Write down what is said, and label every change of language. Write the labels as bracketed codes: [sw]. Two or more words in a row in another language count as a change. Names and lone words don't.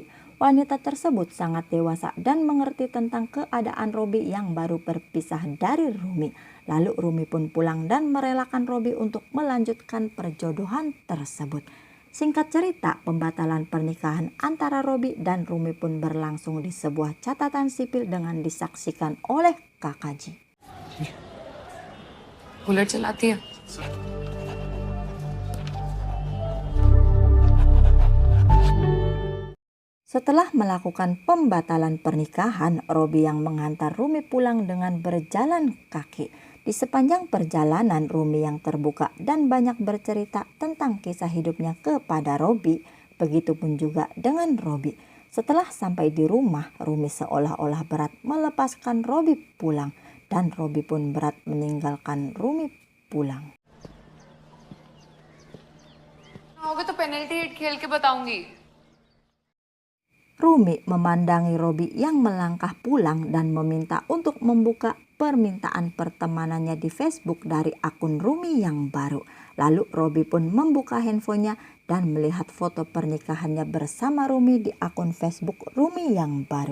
[id] Wanita tersebut sangat dewasa dan mengerti tentang keadaan Robi yang baru berpisah dari Rumi. Lalu Rumi pun pulang dan merelakan Robi untuk melanjutkan perjodohan tersebut. Singkat cerita, pembatalan pernikahan antara Robi dan Rumi pun berlangsung di sebuah catatan sipil dengan disaksikan oleh Kakaji. [hi] कूलर चलाती है। [id] Setelah melakukan pembatalan pernikahan, Robi yang menghantar Rumi pulang dengan berjalan kaki. Di sepanjang perjalanan, Rumi yang terbuka dan banyak bercerita tentang kisah hidupnya kepada Robi. Begitupun juga dengan Robi. Setelah sampai di rumah, Rumi seolah-olah berat melepaskan Robi pulang. Dan Robi pun berat meninggalkan Rumi pulang. [hi] होगा तो पेनल्टी हिट खेल के बताऊंगी। [id] Rumi memandangi Robi yang melangkah pulang dan meminta untuk membuka permintaan pertemanannya di Facebook dari akun Rumi yang baru. Lalu Robi pun membuka handphonenya dan melihat foto pernikahannya bersama Rumi di akun Facebook Rumi yang baru.